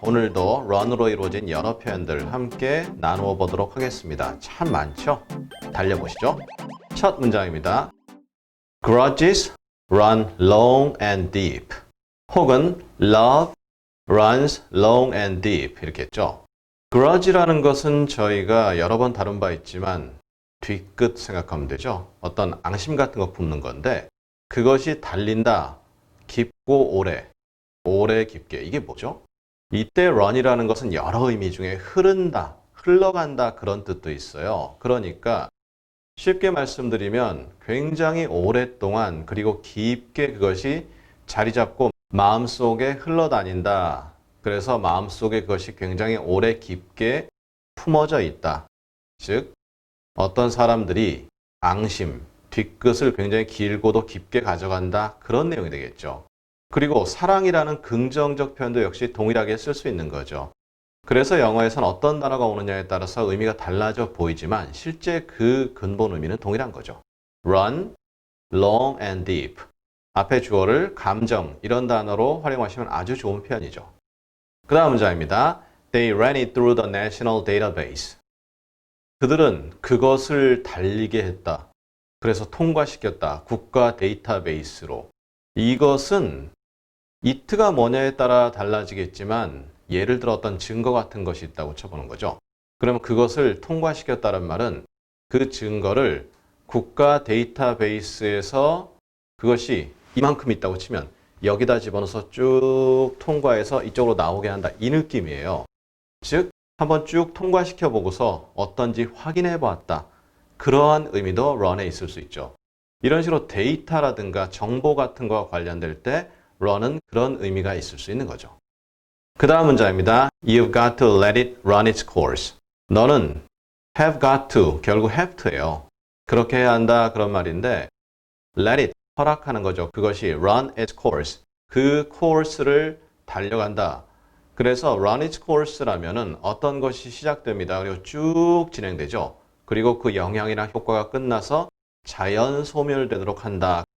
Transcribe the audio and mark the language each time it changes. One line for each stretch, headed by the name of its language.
Korean: 오늘도 run으로 이루어진 여러 표현들 함께 나누어 보도록 하겠습니다. 참 많죠? 달려보시죠. 첫 문장입니다.
English: Grudges run long and deep.
Korean: 혹은
English: love runs long and deep
Korean: 이렇게 했죠. grudge라는 것은 저희가 여러 번 다룬 바 있지만 뒤끝 생각하면 되죠. 어떤 앙심 같은 거 품는 건데 그것이 달린다. 깊고 오래 깊게. 이게 뭐죠? 이때 run이라는 것은 여러 의미 중에 흐른다, 흘러간다 그런 뜻도 있어요. 그러니까 쉽게 말씀드리면 굉장히 오랫동안 그리고 깊게 그것이 자리 잡고 마음속에 흘러다닌다. 그래서 마음속에 그것이 굉장히 오래 깊게 품어져 있다. 즉 어떤 사람들이 앙심, 뒤끝을 굉장히 길고도 깊게 가져간다. 그런 내용이 되겠죠. 그리고 사랑이라는 긍정적 표현도 역시 동일하게 쓸 수 있는 거죠. 그래서 영어에서는 어떤 단어가 오느냐에 따라서 의미가 달라져 보이지만 실제 그 근본 의미는 동일한 거죠.
English: run, long and deep.
Korean: 앞에 주어를 감정 이런 단어로 활용하시면 아주 좋은 표현이죠. 그 다음 문장입니다.
English: They ran it through the national database.
Korean: 그들은 그것을 달리게 했다. 그래서 통과시켰다. 국가 데이터베이스로. 이것은 it가 뭐냐에 따라 달라지겠지만 예를 들어 어떤 증거 같은 것이 있다고 쳐보는 거죠. 그러면 그것을 통과시켰다는 말은 그 증거를 국가 데이터베이스에서 그것이 이만큼 있다고 치면 여기다 집어넣어서 쭉 통과해서 이쪽으로 나오게 한다. 이 느낌이에요. 즉 한번 쭉 통과시켜 보고서 어떤지 확인해 보았다. 그러한 의미도 run에 있을 수 있죠. 이런 식으로 데이터라든가 정보 같은 거와 관련될 때 run은 그런 의미가 있을 수 있는 거죠. 그 다음 문장입니다.
English: You've got to let it run its course.
Korean: 너는
English: have got to,
Korean: 결국
English: have to예요.
Korean: 그렇게 해야 한다 그런 말인데 let it, 허락하는 거죠. 그것이
English: run its course,
Korean: 그 course를 달려간다. 그래서
English: run its course
Korean: 라면은 어떤 것이 시작됩니다. 그리고 쭉 진행되죠. 그리고 그 영향이나 효과가 끝나서 자연 소멸되도록 한다.